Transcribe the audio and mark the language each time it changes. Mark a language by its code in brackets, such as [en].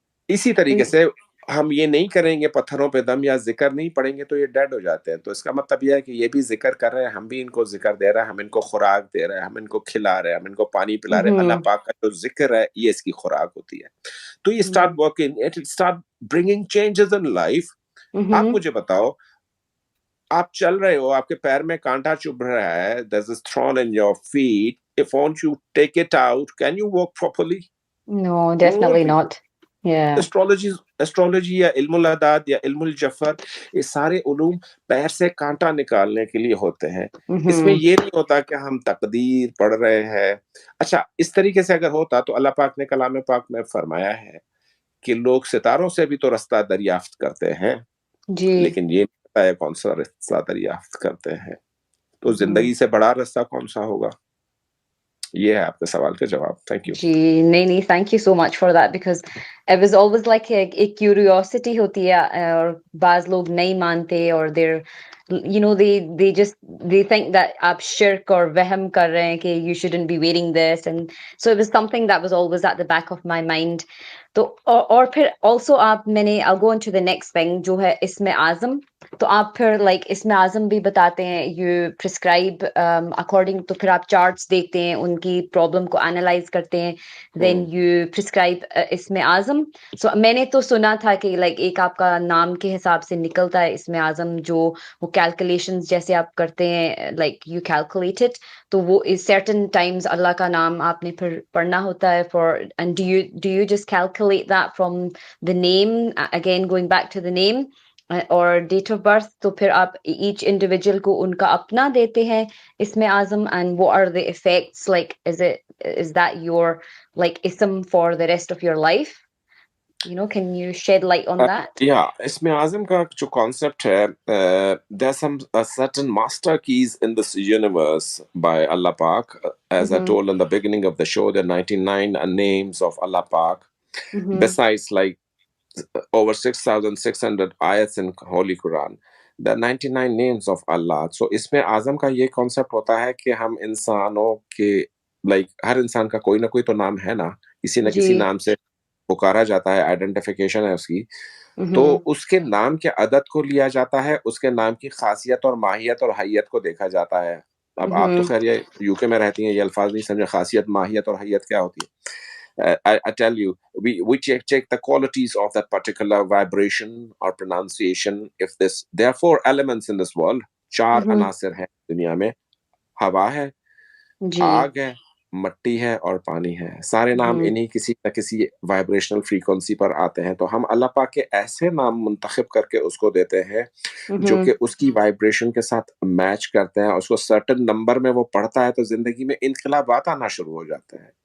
[hi] इसी तरीके से हम ये नहीं करेंगे, पत्थरों पे दम या जिक्र नहीं पढ़ेंगे तो ये डेड हो जाते हैं। तो इसका मतलब ये है कि ये भी जिक्र कर रहे हैं, हम भी इनको जिक्र दे रहे हैं, हम इनको खुराक दे रहे हैं, हम इनको खिला रहे हैं, हम इनको पानी पिला रहे हैं। अल्लाह Mhm. पाक का जो जिक्र है ये इसकी खुराक होती है। तो ये start Mhm. [en] Working, it start bringing changes in life. [hi] आप Mhm. मुझे बताओ, आप चल रहे हो, आपके पैर में कांटा चुभ रहा है, [en] there's a thorn in your feet, if won't you take it out, can you walk properly? No, You won't definitely be. not. Yeah. [hi] Astrology astrology या इल्मुल अदाद या इल्मुल जफर, ये सारे उलूम पैर से कांटा निकालने के लिए होते हैं। इसमें Mhm. ये नहीं होता कि हम तकदीर पढ़ रहे हैं। अच्छा, इस तरीके से अगर होता तो अल्लाह पाक ने कलाम पाक में फरमाया है कि लोग सितारों से भी तो रास्ता दरियाफ्त करते हैं, जी। लेकिन ये नहीं पता है कौन सा रास्ता दरियाफ्त करते हैं। तो Mhm. जिंदगी से बड़ा रास्ता कौन सा होगा? ये है आपके सवाल का जवाब। Thank you. जी, नहीं, नहीं, [en] thank you so much for that because it was always like एक curiosity [hi] होती है और बाज़ लोग नहीं मानते और [en] they just they think that [hi] आप शिर्क और वहम कर रहे हैं कि [en] you shouldn't be wearing this, and so it was something that was always at the back of my mind. [hi] तो और फिर [en] also I'll go on to the next thing [hi] जो है इसमें आज़म। तो आप फिर like इसमें आज़म भी बताते हैं, [en] you prescribe according, [hi] तो फिर आप charts देखते हैं, उनकी problem को analyze करते हैं, [en] then you prescribe [hi] इसमें आज़म। So मैंने तो सुना था कि like एक आपका नाम के हिसाब से निकलता है इसमें आज़म, जो वो calculations जैसे आप करते हैं, [en] like you calculate it, [hi] तो वो is certain times अल्लाह का नाम आपने फिर पढ़ना होता है for, [en] and do you just calculate that from the name, [hi] again going back to the name, [en] or date of birth, [hi] तो फिर आप [en] each individual [hi] को उनका अपना देते हैं इसमें आज़म, [en] and what are the effects, like is that your like ism for the rest of your life, can you shed light on that? [hi] या इसमें आज़म का जो कॉन्सेप्ट है, [en] There some certain master keys in this universe by Allah पाक, as I Mm-hmm. told in the beginning of the show, there are 99 names of Allah Pak, Mm-hmm. besides like over 6,600 ayats in Holy Quran. There are 99 names of Allah. [hi] So इसमें आज़म का ये concept होता है कि हम इंसानों के, like हर इंसान का कोई ना कोई तो नाम है ना, किसी न किसी जी। नाम से पुकारा जाता है, आइडेंटिफिकेशन है उसकी। तो Mm-hmm. उसके नाम के अदद को लिया जाता है, उसके नाम की खासियत और माहियत और हैयत को देखा जाता है। अब आप तो Mm-hmm. खैर ये यूके में रहती हैं, ये अल्फाज नहीं समझे खासियत, माहियत और हैयत क्या होती है। [en] I tell you, we check the qualities of that particular vibration or pronunciation. If this, there are four elements in this world. [hi] चार Mm-hmm. अनासिर हैं दुनिया में, हवा है, जी। आग है, मट्टी है और पानी है। सारे नाम Mm-hmm. इन्हीं किसी न किसी वाइब्रेशनल फ्रीक्वेंसी पर आते हैं। तो हम अल्लाह पाक के ऐसे नाम मुंतखब करके उसको देते हैं जो Mm-hmm. कि उसकी वाइब्रेशन के साथ मैच करते हैं, और उसको सर्टेन नंबर में वो पढ़ता है तो जिंदगी में इनकलाबात आना शुरू हो जाते हैं।